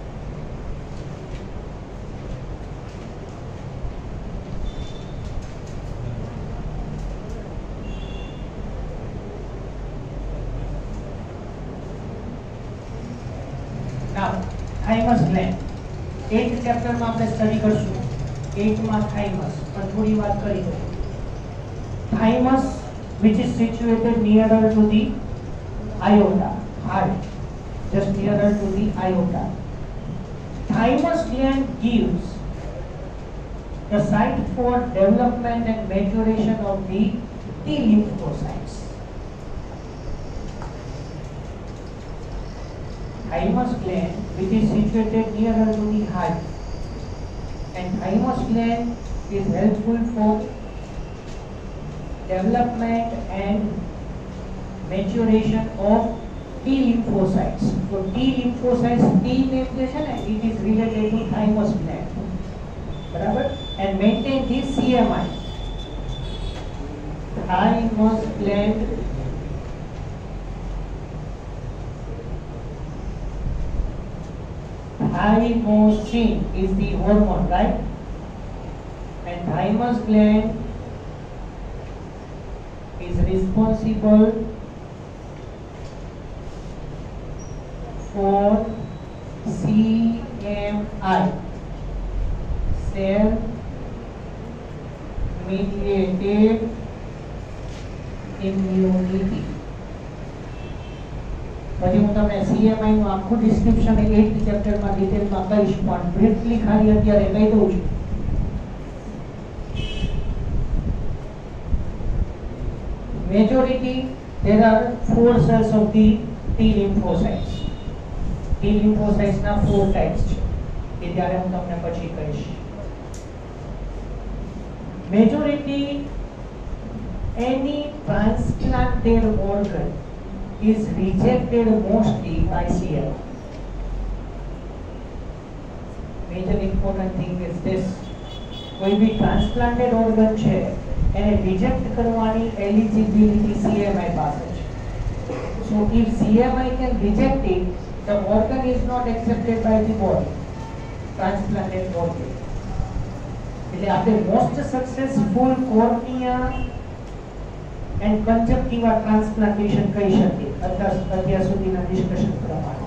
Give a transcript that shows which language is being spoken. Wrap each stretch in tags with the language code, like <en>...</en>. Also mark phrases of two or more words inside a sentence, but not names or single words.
<en>Now, thymus gland.</en> <gu>8th</gu> <hi>चैप्टर में</hi> <gu>આપણે સ્ટડી કરશું 8 માં thymus પર થોડી વાત કરી દો.</gu> <en>Thymus which is situated nearer to the aorta, heart, just nearer to the aorta. Thymus gland gives the site for development and maturation of the T lymphocytes. Thymus gland which is situated nearer to the heart, and thymus gland is helpful for development and maturation of T lymphocytes. So T lymphocytes, T name</en> <gu>જે છે ને,</gu> <en>it is related to thymus gland, બરાબર, and maintain the CMI. Thymus gland thymosin is the hormone, right? And thymus gland is responsible for CMI, cell mediated immunity.</en> <gu>પછી હું તમને CMI નું આખું ડિસ્ક્રિપ્શન 8th ચેપ્ટર માં ડિટેલ માં કહીશ, પણ બ્રીફલી ખાલી અત્યારે કહી દઉં છું.</gu> <en>Majority, there are 4 cells of the T lymphocytes. T lymphocytes</en> <gu>ના 4 types છે, એ ત્યારે હું તમને પછી કહીશ.</gu> <en>Majority, any transplanted organ is rejected mostly by CL. Major important thing is this:</en> <hi>कोई भी</hi> <en>transplanted organ</en> <gu>છે એને reject કરવાની eligibility CMI પાસે છે.</gu> <en>So if CMI can reject it, the organ is not accepted by the body, transplanted organ.</en> <gu>એટલે આપણે</gu> <en>most successful cornea and conjunctiva transplantation</en> <gu>કહી શકીએ અત્યાર સુધીના ડિસ્કશન પ્રમાણે.</gu>